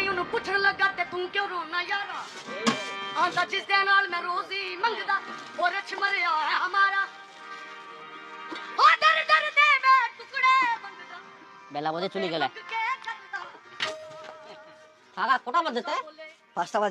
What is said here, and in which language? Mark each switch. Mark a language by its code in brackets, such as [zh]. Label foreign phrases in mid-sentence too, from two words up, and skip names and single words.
[pa] ਪੁੱਛਣ ਲੱਗਾ ਤੇ ਤੂੰ ਕਿਉਂ ਰੋਣਾ ਯਾਰਾ ਆਂਦਾ ਜਿਸ ਦੇ ਨਾਲ ਮੈਂ ਰੋਜ਼ੀ ਮੰਗਦਾ ਉਹ ਰਛ ਮਰਿਆ ਹੈ ਹਮਾਰਾ ਉਹ ਦਰ ਦਰ ਦੇ ਮੈਂ ਟੁਕੜੇ ਮੰਗਦਾ [bn] বেলা বাজে চলে গেলে কাকা কটা বাজে 5টা বাজে